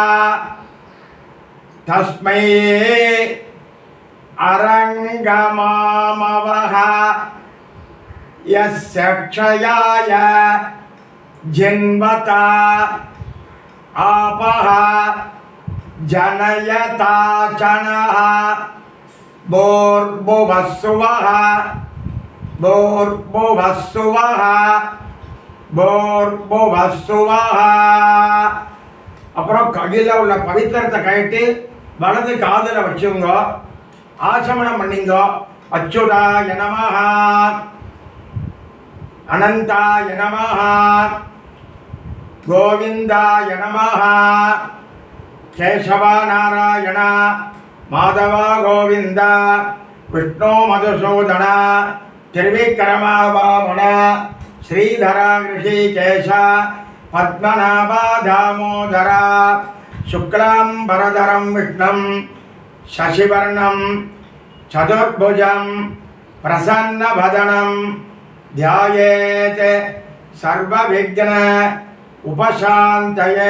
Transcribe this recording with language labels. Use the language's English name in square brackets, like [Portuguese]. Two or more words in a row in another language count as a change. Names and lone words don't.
[Sanskrit] तस्मै अरंगमामवः यस्य क्षयाय जिन्वता आपः जनयता चनः बोर्भुवस्सुवः बोर्भुवस्सुवः बोर्भुवस्सुवः [Tamil] அப்புறம் கையில் உள்ள பவித்திரத்தை கழட்டி வலது காதில் வச்சுங்கோ. ஆசமனம் பண்ணிங்கோ. [Sanskrit] अच्युताय नमः अनन्ताय नमः गोविन्दाय नमः கேசவ நாராயண माधव गोविंद विष्णु मधुसूदन त्रिविक्रम वामन श्रीधर ऋषिकेश पद्मनाभ दामोदर शुक्लांबरधरं विष्णुं शशिवर्णं चतुर्भुजं प्रसन्नवदनं ध्यायेत् सर्वविघ्न उपशान्तये.